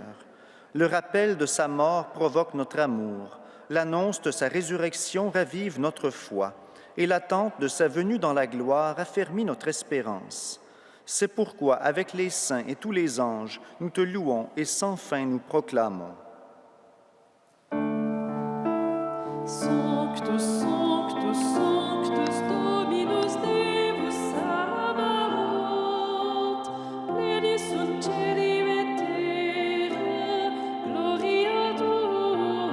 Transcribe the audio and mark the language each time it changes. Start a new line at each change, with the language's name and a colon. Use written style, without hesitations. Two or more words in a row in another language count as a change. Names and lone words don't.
French: Le rappel de sa mort provoque notre amour, l'annonce de sa résurrection ravive notre foi, et l'attente de sa venue dans la gloire affermit notre espérance. C'est pourquoi, avec les saints et tous les anges, nous te louons et sans fin nous proclamons.
Latin: Sanctus, Sanctus, Sanctus, Dominus Deus Sabaoth, pleni sunt caeli et terra, gloria tua.